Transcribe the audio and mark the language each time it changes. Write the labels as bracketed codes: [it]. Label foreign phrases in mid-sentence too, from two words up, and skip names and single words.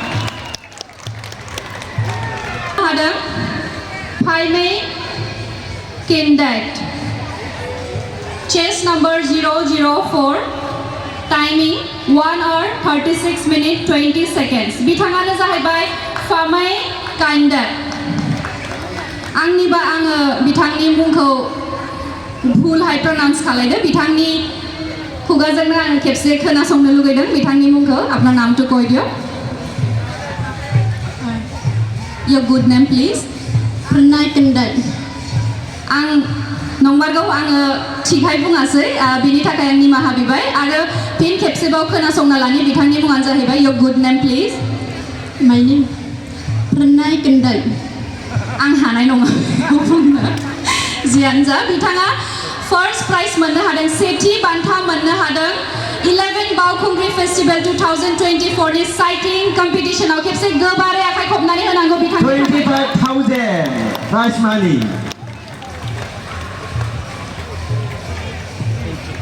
[en] Madam, Jaime Kindat, chess number 004, timing 1 hour 36 minutes 20 seconds. [brx] बिथाङानो जाहैबाय Jaime Kindat. आंनिबा आङो बिथांनि मुंखौ भुलहाय प्रनाउन्स खालायदो बिथांनि खुगाजोंनो आं खेबसे खोनासंनो लुगैदों बिथांनि मुंखौ [as] আপোনাৰ নামটো কৈ দিও [en] Your good name please. Pranay Kandat. [brx] आं नंमारगौ आङो थिगहाय बुङासै बिनि थाखाय आं निमाहा बिबाय आरो फिन खेबसेबाव खोनासंना लानि बिथांनि मुङानो जाहैबाय [en] Your good name please. My name Pranay Kandat. [brx] आं हानाय नङा बुंनो जियानो जा बिथाङा [en] first prize [brx] मोननो हादों सेथि बान्था मोननो हादों 11 Baokhungri Festival 2024 नि [en] cycling competition [brx] खेबसे गोबारै आखाइ खबनानै होनांगौ बिथांनि 25,000 प्राइज मानि